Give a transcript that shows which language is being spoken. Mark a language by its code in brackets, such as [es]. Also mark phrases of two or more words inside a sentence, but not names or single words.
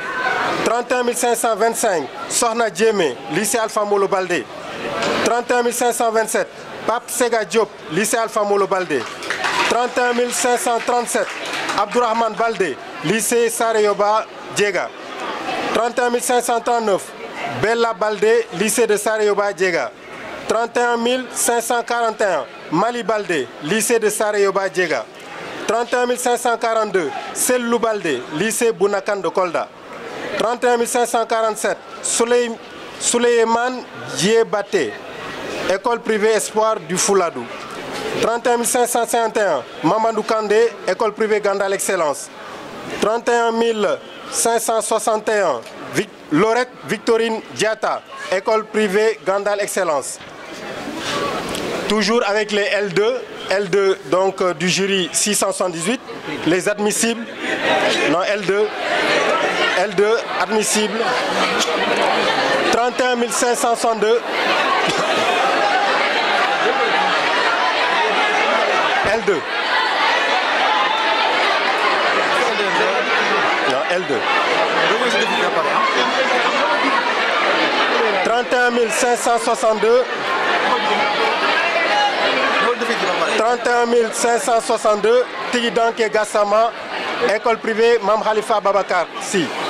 [fr] 31 525, Sohna Djemé, lycée Alpha Molo Baldé. 31 527, Pape Sega Diop, lycée Alpha Molo Baldé. 31 537, Abdourahmane Baldé, lycée Sareyoba Djega. 31 539, Bella Baldé, lycée de Sareyoba Djega. 31 541, Mali Baldé, lycée de Sarayoba Djega. 31 542, Sellou Baldé, lycée Bounakan de Kolda. 31 547, Souleyman Djebate, école privée Espoir du Fouladou. 31 551, Mamadou Kandé, école privée Gandal Excellence. 31 561, Lorette Victorine Diata, école privée Gandal Excellence. Toujours avec les L2 donc du jury 678, les admissibles, non L2 admissible, 31 562, L2. Non, L2. 31 562. 31 562, Tigidanke Gassama, école privée Mam Khalifa Babakar, si.